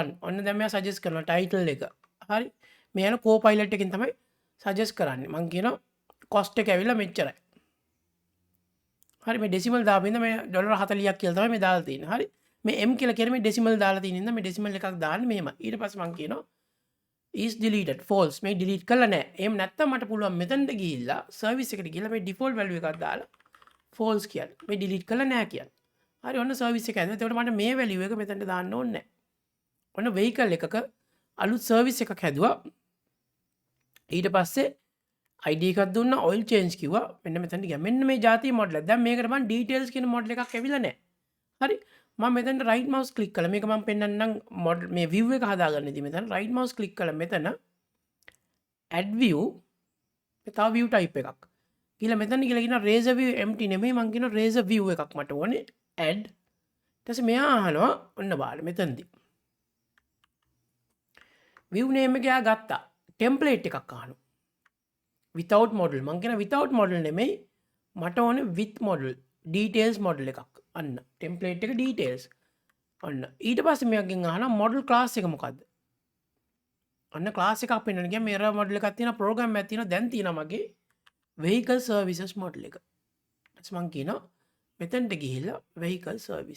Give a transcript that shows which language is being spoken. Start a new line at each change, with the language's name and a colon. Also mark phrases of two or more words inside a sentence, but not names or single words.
Sinhala: ඔන්න දැන් මෙයා suggest කරනවා title එක. හරි. මේ යන Copilot එකෙන් තමයි suggest කරන්නේ. මම කියනවා cost එක ඇවිල්ලා මෙච්චරයි. හරි මේ decimal දාපින්ද මේ $40ක් කියලා තමයි මේ දාලා තියෙන්නේ. හරි. මේ m කියලා කියන්නේ මේ decimal දාලා තියෙන ඉඳන් මේ decimal එකක් දාන්නේ මෙහෙම. ඊට පස්සේ මම කියනවා
English: is deleted false
Sinhala: මේ delete කළා නෑ. එහෙම නැත්තම් මට පුළුවන් මෙතනට ගිහිල්ලා service එකට ගිහිල්ලා මේ
English: default value
Sinhala: එකක් දාලා false කියන්න. මේ delete කළා නෑ කියන්න. හරි ඔන්න service එක ඇතුළේ. එතකොට මට මේ value එක මෙතනට දාන්න ඕනේ නෑ. ඔන්න vehicle එකක අලුත් service එකක් හැදුවා. ඊට පස්සේ ID එකක් දුන්නා
English: oil change
Sinhala: කිව්වා. මෙන්න මෙතනට ගියා. මෙන්න මේ ಜಾති model එක. දැන් මේකට මම details කියන model එකක් ඇවිල්ලා නෑ. හරි. මම මෙතනට
English: right mouse click
Sinhala: කළා. මේක මම පෙන්නන්නම් model මේ view එක හදාගන්න ඉතින් මෙතන
English: right mouse click
Sinhala: කළා මෙතන
English: add view
Sinhala: තව
English: view type
Sinhala: එකක්. කියලා මෙතන කියලා කියන
English: razor view empty
Sinhala: නෙමෙයි මං කියන
English: razor view
Sinhala: එකක් මට ඕනේ add. ඊට පස්සේ මෙයා අහනවා ඔන්න බලන්න මෙතනදී.
English: view name
Sinhala: එක යා ගත්තා. template එකක් අහනවා.
English: without model
Sinhala: මං කියන
English: without model
Sinhala: නෙමෙයි මට ඕනේ
English: with model details model
Sinhala: එකක්. අන්න template එක details. ඔන්න ඊට පස්සේ මෙයාගෙන් අහනවා
English: model class
Sinhala: එක මොකද්ද? අන්න class එකක් පෙන්වන්න ගියා
English: mirror model
Sinhala: එකක් තියෙනවා program එකක් තියෙනවා දැන් තියෙනවා මගේ
English: vehicle services model
Sinhala: එක. ඊට මං කියනවා මෙතනට ගිහිල්ලා
English: vehicle service.